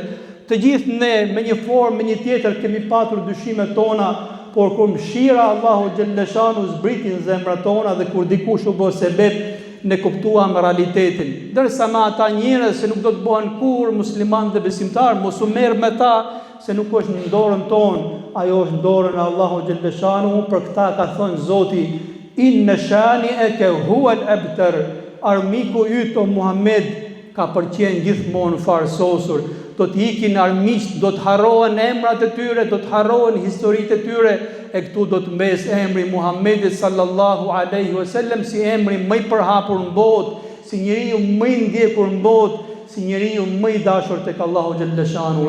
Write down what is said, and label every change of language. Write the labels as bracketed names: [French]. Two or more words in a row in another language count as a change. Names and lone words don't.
[Albanian] Të gjithë ne me një formë, me një tjetër kemi patur dyshimet tona, por kur mëshira Allahu xhalleshanu zbriti në zemrat tona dhe kur dikush u bë sebeb, ne kuptuam realitetin. Dërsa me ata njerëz se nuk do të bëhen kur musliman dhe besimtar, mos u merr me ta, se nuk është në dorën tonë, ajo është në dorën e Allahu xhalleshanu. Për këta ka thënë Zoti: [Arabic] "إن شانئك هو الأبتر." [Albanian] Armiku yt o Muhammed ka përqen gjithmonë farsosur. Do të ikin armiqt, do të harrohen emrat e tyre, do të harrohen historitë e tyre, e këtu do të mbes emri Muhammedit [Arabic] صلى الله عليه وسلم [Albanian] si emri më i përhapur në botë, si njeriu më i ndjekur në botë, si njeriu më i dashur tek Allahu xhalleshanu.